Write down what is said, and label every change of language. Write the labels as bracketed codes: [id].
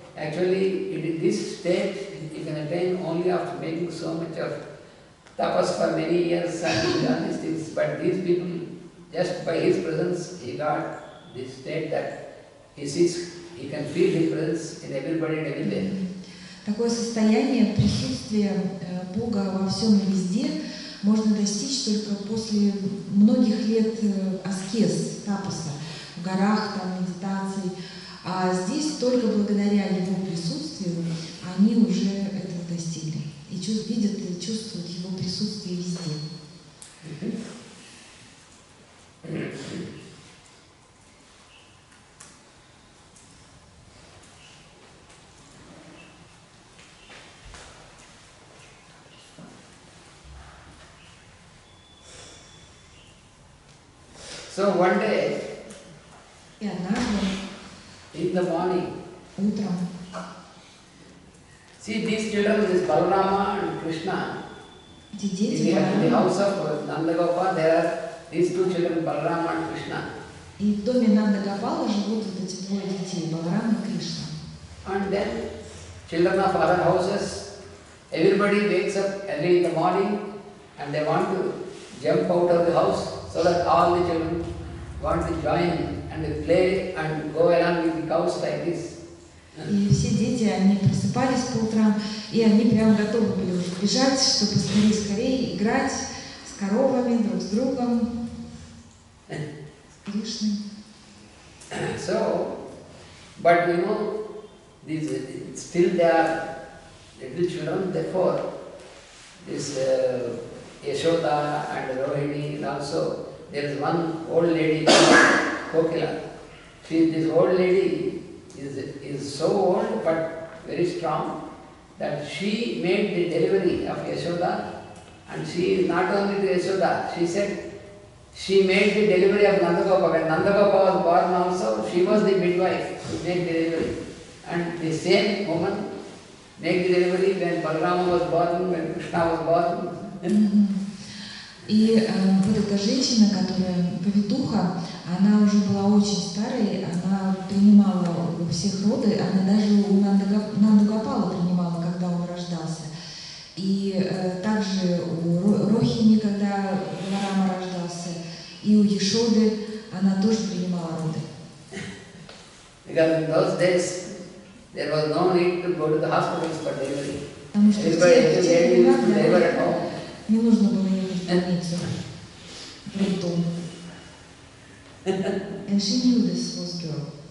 [en] actually, this state you can attain only after making so much of tapas for many years and done these things. But these people, just by his presence, he got this state that he sees, he can feel his presence in everybody and everywhere. [ru] Такое состояние присутствия Бога во всем и везде можно достичь только после многих лет аскез, тапаса, в горах, там, медитаций. А здесь только благодаря Его присутствию они уже это достигли. И видят и чувствуют Его присутствие везде. [en] So one day, [ru] И однажды, [en] in the morning, [ru] утром, [en] see these children, this Balarama and Krishna, [ru] эти [en] in [ru] дети, [en] the house of Nandagopal, there are these two children, Balarama and Krishna. [ru] и в доме Нанда-Гопала живут вот эти двое детей, Баларам и Кришна. [en] And then children of other houses, everybody wakes up early in the morning and they want to jump out of the house so that all the children want to join and they play and go along with the cows like this. [ru] И все дети, они просыпались по утрам, и они прям готовы были уже бежать, чтобы скорее играть с коровами, друг с другом, с Кришной. [en] So, but you know, these still they are little children, therefore this Yashoda and Rohini, and also there is one old lady called Kokila. This old lady is so old but very strong that she made the delivery of Yashoda, and she is not only the Yashoda, she said she made the delivery of Nandagopal. When Nandagopal was born also, she was the midwife to make the delivery. And the same woman made the delivery when Balarama was born, when Krishna was born. [ru] И вот эта женщина, которая повитуха, она уже была очень старой, она принимала у всех роды, она даже у Нанду-Гопала принимала, когда он рождался. И также у Рохини, когда Баларама рождался, и у Ешоды она тоже принимала роды. [en] Because in those days there was no need to go to the hospitals for delivery. [ru] Потому что в те времена не нужно было ехать в больницу, в роддом. [en] And she knew this was girl.